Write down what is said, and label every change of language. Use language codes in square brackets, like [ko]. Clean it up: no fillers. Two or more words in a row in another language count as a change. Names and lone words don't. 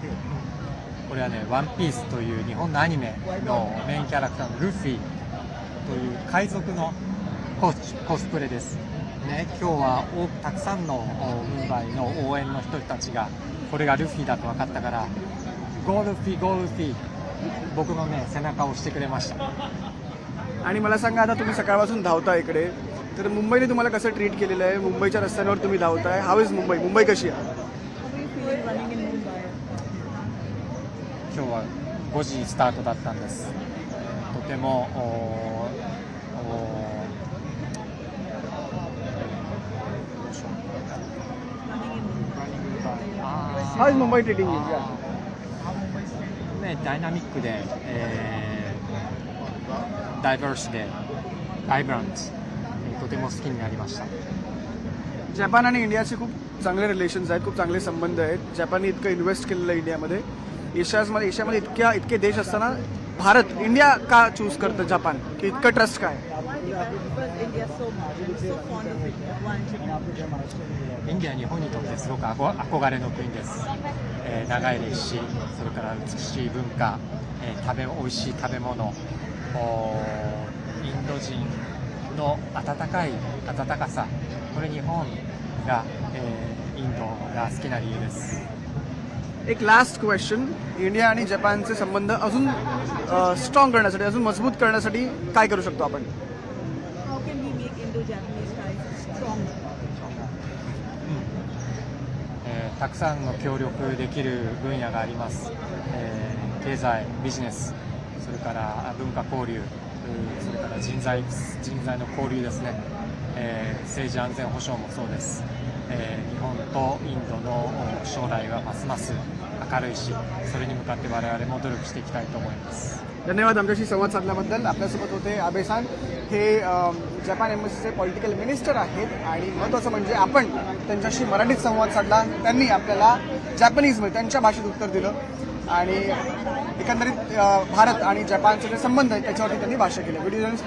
[ja] これはね、ワンピースという日本のアニメのメインキャラクターのルフィという海賊のコスプレです。ね、今日はたくさんのムンバイの応援の人たちがこれがルフィだと分かったから、ゴールフィゴールフィ、僕のね背中を押してくれました。 [mr] आणि मला सांगा, आता तुम्ही सकाळपासून धावता इकडे, तर मुंबईने तुम्हाला कसं ट्रीट केलेलं आहे? मुंबईच्या रस्त्यांवर तुम्ही धावताय, [en] how is [mr] मुंबई? मुंबई कशी आहे? [ja] 今日は5時スタートだったんです。とても [en] How is Mumbai treating you? [ja] ね、ダイナミックで、ダイバーシでバイブラント、とても好きになりました。 [mr] जपान आणि इंडियाचे खूप चांगले रिलेशन्स आहेत, खूप चांगले संबंध आहेत. जपानने इतकं इन्व्हेस्ट केलेलं आहे इंडियामध्ये. एशियामध्ये इतके देश असताना भारत, इंडिया का चूज करतं जपान, की इतकं ट्रस्ट काय? [ja] インディアは日本にとってすごく憧れの国です。長い歴史、それから美しい文化、美味しい食べ物、インド人の温かさ、これ日本が、インドが好きな理由です。 [mr] एक [en] last question, [mr] इंडिया आणि जपानचे संबंध अजून स्ट्रॉंग करण्यासाठी, अजून मजबूत करण्यासाठी काय करू शकतो आपण? [en] How can we make Indo-Japanese ties stronger? [ja] たくさんの協力できる分野があります。経済、ビジネス、それから文化交流、それから人材の交流ですね。政治安全保障もそうです。日本とインドの将来はますます明るいし、それに向かって我々も努力していきたいと思います。 [mr] धन्यवाद आमच्याशी संवाद साधल्याबद्दल. आपल्यासोबत होते आबे-सान, हे जपान एम्बसीचे [en] political minister [mr] आहेत. आणि महत्त्वाचं म्हणजे आपण त्यांच्याशी मराठीत संवाद साधला, त्यांनी आपल्याला जॅपनीजमध्ये त्यांच्या भाषेत उत्तर दिलं आणि एकंदरीत भारत आणि जपानचे जे संबंध आहेत त्याच्यावरती त्यांनी भाष्य केलं.